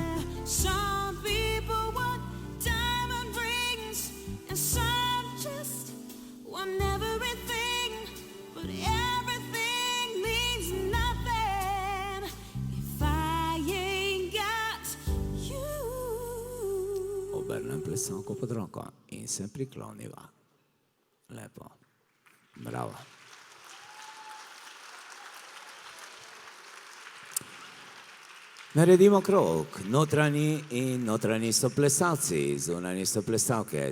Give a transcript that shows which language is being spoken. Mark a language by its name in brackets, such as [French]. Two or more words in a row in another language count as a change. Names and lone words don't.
[English] Some people want diamond rings, and some just want everything, but everything means nothing if I ain't got you. [Slovenian] Obrnem plesalko pod roko in se prikloniva. Lepo. Bravo. Naredimo krog. Notranji in notranji so plesalci, zunanji so plesalke.